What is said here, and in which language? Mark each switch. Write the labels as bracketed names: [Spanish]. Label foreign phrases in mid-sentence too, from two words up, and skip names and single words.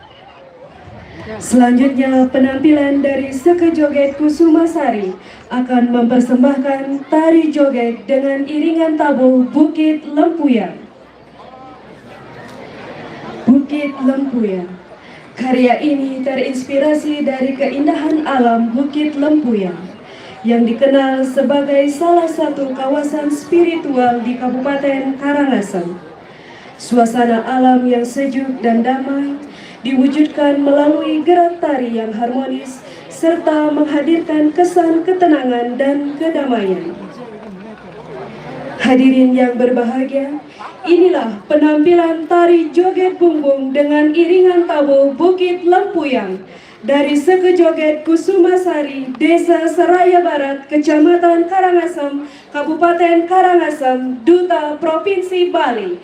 [Indonesian] Selanjutnya penampilan dari Sekejoget Kusumasari akan mempersembahkan tari joget dengan iringan tabuh Bukit Lempuyan. Bukit Lempuyan. Karya ini terinspirasi dari keindahan alam Bukit Lempuyang yang dikenal sebagai salah satu kawasan spiritual di Kabupaten Karangasem. Suasana alam yang sejuk dan damai diwujudkan melalui gerak tari yang harmonis serta menghadirkan kesan ketenangan dan kedamaian. Hadirin yang berbahagia, inilah penampilan tari joget bumbung dengan iringan tabuh Bukit Lempuyang dari Sekejoget Kusumasari, Desa Seraya Barat, Kecamatan Karangasem, Kabupaten Karangasem, Duta Provinsi Bali.